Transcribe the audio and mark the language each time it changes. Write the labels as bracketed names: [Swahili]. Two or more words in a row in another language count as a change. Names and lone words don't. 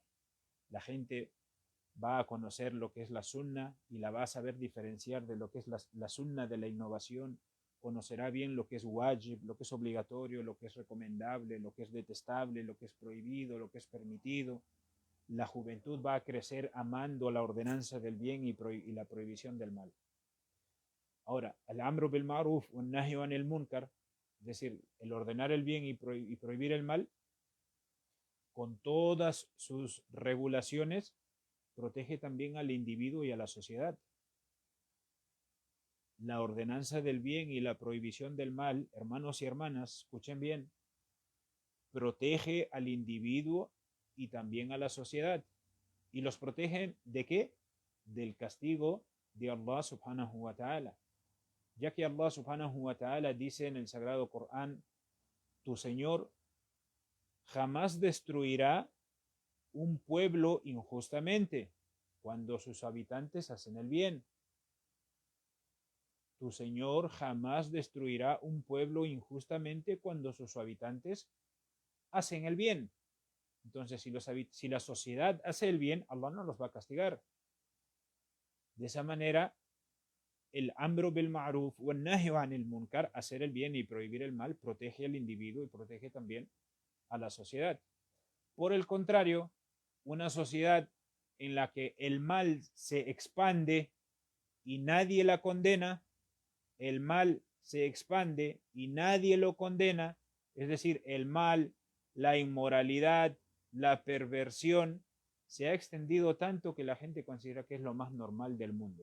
[Spanish] La gente va a conocer lo que es la sunna y la va a saber diferenciar de lo que es la sunna de la innovación, conocerá bien lo que es wajib, lo que es obligatorio, lo que es recomendable, lo que es detestable, lo que es prohibido, lo que es permitido. La juventud va a crecer amando la ordenanza del bien y la prohibición del mal. Ahora, el [Arabic] أمر بالمعروف [Spanish] o el [Arabic] نهي عن المنكر, [Spanish] es decir, el ordenar el bien y prohibir el mal, con todas sus regulaciones, protege también al individuo y a la sociedad. La ordenanza del bien y la prohibición del mal, hermanos y hermanas, escuchen bien, protege al individuo y también a la sociedad. ¿Y los protegen de qué? Del castigo de Allah [Arabic] سبحانه وتعالى. [Spanish] Ya que Allah [Arabic] سبحانه وتعالى [Spanish] dice en el Sagrado Corán, tu Señor jamás destruirá un pueblo injustamente cuando sus habitantes hacen el bien. Tu Señor jamás destruirá un pueblo injustamente cuando sus habitantes hacen el bien. Entonces, si la sociedad hace el bien, Allah no los va a castigar. De esa manera, el [Arabic] أمر بالمعروف [Spanish] o el [Arabic] نهي عن المنكر, [Spanish] hacer el bien y prohibir el mal, protege al individuo y protege también a la sociedad. Por el contrario, una sociedad en la que el mal se expande y nadie la condena, el mal se expande y nadie lo condena, es decir, el mal, la inmoralidad, la perversión, se ha extendido tanto que la gente considera que es lo más normal del mundo.